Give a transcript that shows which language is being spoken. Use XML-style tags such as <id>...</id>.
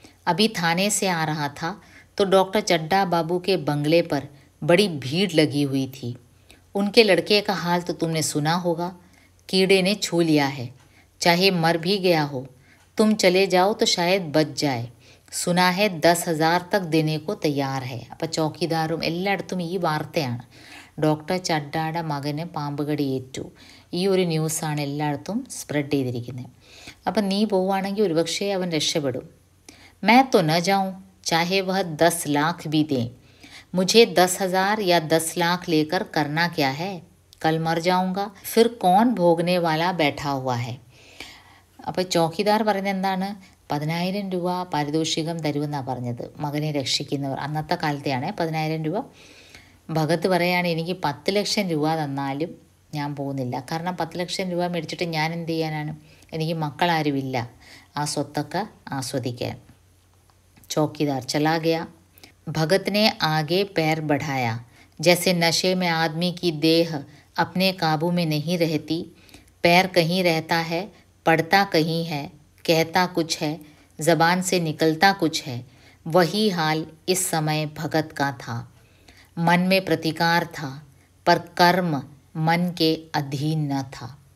<hi>अभी थाने से आ रहा था तो डॉक्टर चड्डा बाबू के बंगले पर बड़ी भीड़ लगी हुई थी. उनके लड़के का हाल तो तुमने सुना होगा. कीड़े ने छू लिया है, चाहे मर भी गया हो. तुम चले जाओ तो शायद बच जाए. सुना है 10,000 तक देने को तैयार है.</hi> <ml>അപ്പോൾ ചോക്കിദാറും എല്ലായിടത്തും ഈ വാർത്തയാണ്. ഡോക്ടർ ചഡ്ഡയുടെ മകന് പാമ്പുകടി ഏറ്റു. ഈ ഒരു ന്യൂസാണ് എല്ലായിടത്തും സ്പ്രെഡ് ചെയ്തിരിക്കുന്നത്. അപ്പം നീ പോവുകയാണെങ്കിൽ ഒരുപക്ഷെ അവൻ രക്ഷപ്പെടും.</ml> <hi>मैं तो न जाऊं, चाहे वह 10 लाख भी दें. मुझे 10,000 या 10 लाख लेकर करना क्या है? कल मर जाऊंगा, फिर कौन भोगने वाला बैठा हुआ है.</hi> <ml>അപ്പോൾ ചോക്കിദാർ പറയുന്നത് എന്താണ്? 10,000 രൂപ പാരിതോഷികം തരുമെന്നാണ് പറഞ്ഞത് മകനെ രക്ഷിക്കുന്നവർ. അന്നത്തെ കാലത്തെയാണ് 10,000 രൂപ. ഭഗത്ത് പറയാണ്, എനിക്ക് 10 ലക്ഷം രൂപ തന്നാലും ഞാൻ പോകുന്നില്ല. കാരണം 10 ലക്ഷം രൂപ മേടിച്ചിട്ട് ഞാൻ എന്ത് ചെയ്യാനാണ്? എനിക്ക് മക്കളാരുമില്ല ആ സ്വത്തൊക്കെ ആസ്വദിക്കാൻ.</ml> <hi>चौकीदार चला गया. भगत ने आगे पैर बढ़ाया. जैसे नशे में आदमी की देह अपने काबू में नहीं रहती. पैर कहीं रहता है, पढ़ता कहीं है, कहता कुछ है, ज़बान से निकलता कुछ है. वही हाल इस समय भगत का था. मन में प्रतिकार था, पर कर्म मन के अधीन न था.</hi>